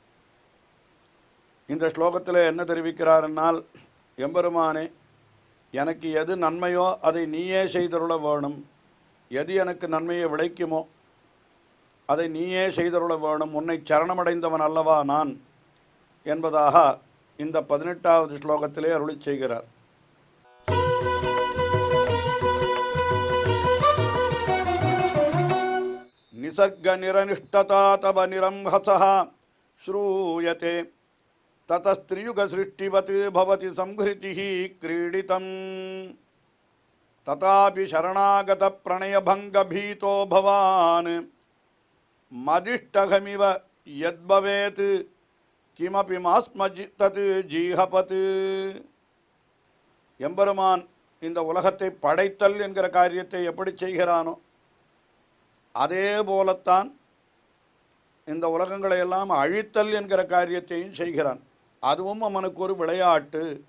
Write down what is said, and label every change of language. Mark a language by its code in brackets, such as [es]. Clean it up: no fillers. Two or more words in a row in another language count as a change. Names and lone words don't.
[ta] இந்த ஸ்லோகத்தில் என்ன தெரிவிக்கிறார் என்னால், எம்பெருமானே, எனக்கு எது நன்மையோ அதை நீயே செய்தருள வேணும், எது எனக்கு நன்மையை விளைக்குமோ அதை நீயே செய்தருள வேணும், உன்னை சரணமடைந்தவன் அல்லவா நான் என்பதாக இந்த 18வது ஸ்லோகத்திலே அருளிச் செய்கிறார். [sa] निसर्ग निरनिष्ठता तव निरंहसः श्रूयते ततस्त्रियुग सृष्टिवत् भवति संहृतिः क्रीडितं तथापि शरणागत प्रणय भंग भीतो भवान् मदिष्टहमिव यद्भवेत् किमपि मास्म तत् जीहपत्. [ta] எம்பெருமான் இந்த உலகத்தை படைத்தல் என்கிற காரியத்தை எப்படி செய்கிறானோ அதே போலத்தான் இந்த உலகங்களை எல்லாம் அழித்தல் என்கிற காரியத்தையும் செய்கிறான். அதுவும் அவனுக்கு ஒரு விளையாட்டு.